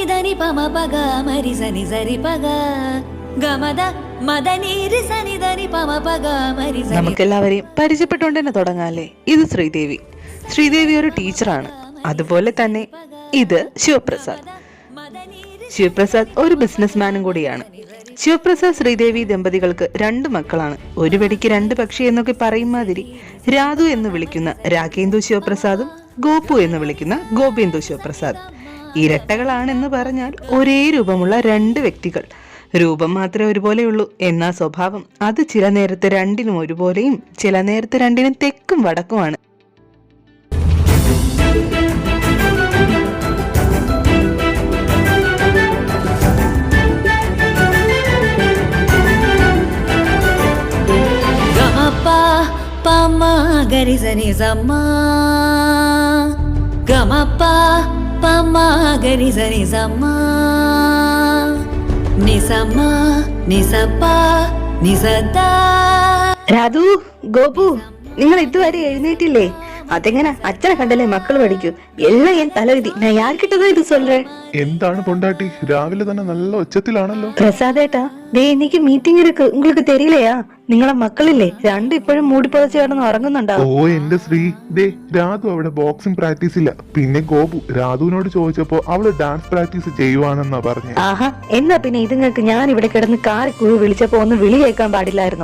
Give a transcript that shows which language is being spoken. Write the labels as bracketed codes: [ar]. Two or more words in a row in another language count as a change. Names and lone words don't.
[ml] దని పమ పగ మరి సని సరి పగ ഗമദ മദനീരി സനി దని പമ പഗ మరి സനി. നമുക്കെല്ലാവരെയും പരിചയപ്പെട്ടുകൊണ്ട് തന്നെ തുടങ്ങാല്ലേ. ഇത് ശ്രീദേവി. ശ്രീദേവി ഒരു ടീച്ചറാണ്. അതുപോലെ തന്നെ ഇത് ശിവപ്രസാദ്. ശിവപ്രസാദ് ഒരു ബിസിനസ്മാനും കൂടിയാണ്. ശിവപ്രസാദ് ശ്രീദേവി ദമ്പതികൾക്ക് 2 മക്കളാണ്. ഒരു വെടിക്ക് 2 പക്ഷി എന്നൊക്കെ പറയും മാതിരി രാധു എന്ന് വിളിക്കുന്ന രാഗേന്ദു ശിവപ്രസാദും ഗോപു എന്ന് വിളിക്കുന്ന ഗോപേന്ദു ശിവപ്രസാദ് ഇരട്ടകളാണെന്ന് പറഞ്ഞാൽ ഒരേ രൂപമുള്ള 2 വ്യക്തികൾ. രൂപം മാത്രമേ ഒരുപോലെയുള്ളൂ, എന്നാ സ്വഭാവം അത് ചില നേരത്ത് രണ്ടിനും ഒരുപോലെയും ചില നേരത്ത് രണ്ടിനും തെക്കും വടക്കുമാണ്. గరి సని సమ్మ గమప పమ గరి సని సమ్మ నిసమ్మ నిసപ്പ നിസദ. രാധു, ഗോപു, നിങ്ങൾ ഇതുവരെ എഴുന്നേറ്റില്ലേ? അതെങ്ങനെ അച്ഛനെ കണ്ടല്ലേ മക്കൾ പഠിക്കൂ. [ta] எல்லாம் என் தலைவிதி. நான் யார்க்கிட்டதா இது சொல்றே. [ml] എന്താണ് പൊണ്ടാട്ടി, രാവിലെ തന്നെ നല്ല ഒച്ചത്തിലാണല്ലോ. പ്രസാദേട്ടാ, ദേ എനിക്ക് മീറ്റിംഗ് ഇருக்கு. [ta] உங்களுக்கு தெரியலையா? [ml] നിങ്ങളെ മക്കളില്ലേ 2 ഇപ്പോഴും മൂടി പുതച്ച് കിടന്ന് ഉറങ്ങുന്നുണ്ടാവും. ഓ എന്റെ ശ്രീ, ദേ രാധു അവിടെ ബോക്സിംഗ് പ്രാക്ടീസ് ഇല്ല. പിന്നെ ഗോപു രാധുവിനോട് ചോദിച്ചപ്പോ അവള് ഡാൻസ് പ്രാക്ടീസ് ചെയ്യുവാണെന്നാ പറഞ്ഞു. ആഹാ, എന്നാ പിന്നെ ഇതുങ്ങൾക്ക് ഞാൻ ഇവിടെ കിടന്ന് കാറി കുഴി വിളിച്ചപ്പോ ഒന്ന് വിളി കേൾക്കാൻ പാടില്ലായിരുന്നോ?